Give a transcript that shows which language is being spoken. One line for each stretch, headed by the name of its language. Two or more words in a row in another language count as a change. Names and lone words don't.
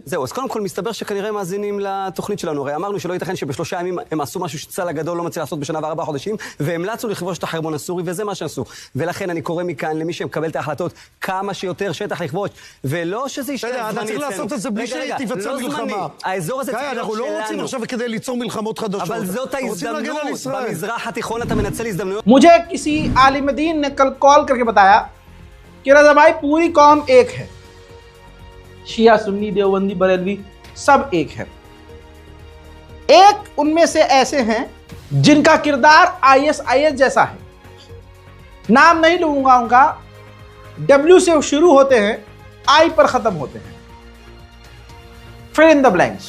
Hebrew: זהו, אז קודם כל מסתבר שכנראה מאזינים לתוכנית שלנו. הרי אמרנו שלא ייתכן שבשלושה ימים הם עשו משהו שצה"ל הגדול לא מצליח לעשות בשנה ו4 חודשים, והמלצנו לכבוש את החרמון הסורי, וזה מה שעשו. ולכן אני קורא מכאן למי שמקבל את ההחלטות כמה שיותר שטח לכבוש, ולא שזה יישאר זמני אצלנו. אתה צריך לעשות את זה בלי שתיווצר מלחמה. האזור הזה צריך להיות אנחנו לא רוצים עכשיו כדי ליצור מלחמות חדשות. אבל זאת ההזדמנות. במזרח התיכון אתה מנצל הזדמנויות.
Hindi: मुझे किसी आलिम दीन ने कल कॉल करके बताया कि रजा भाई पूरी कौम एक है, शिया सुन्नी देवबंदी बरेलवी सब एक है। एक उनमें से ऐसे हैं जिनका किरदार ISIS जैसा है, नाम नहीं लूंगा उनका, W से शुरू होते हैं, I पर खत्म होते हैं, फिर
English: in the blanks.